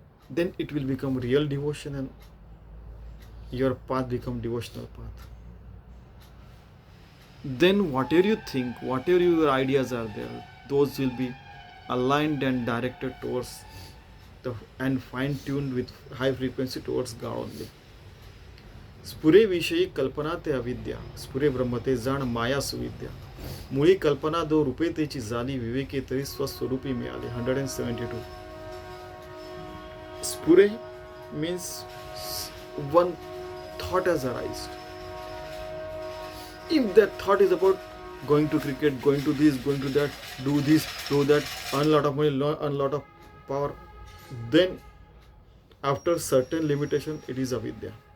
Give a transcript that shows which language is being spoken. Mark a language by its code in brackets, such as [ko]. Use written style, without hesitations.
[en] Then it will become real devotion and your path become devotional path. Then whatever you think, whatever your ideas are there, those will be aligned and directed towards and fine-tuned with high frequency towards God only. [mr] स्फुरे विषयी कल्पना ते अविद्या, स्फुरे ब्रह्मते जाण माया सुविद्या. मुळी कल्पना दो रूपे तेची झाली, विवेके तरी स्वस्वरूपी मिळाले. [en] 172. Spure means one thought has arisen. If that thought is about going to cricket, going to this, going to that, do this, do that, earn a lot of money, earn a lot of power, then after certain limitation, it is avidya.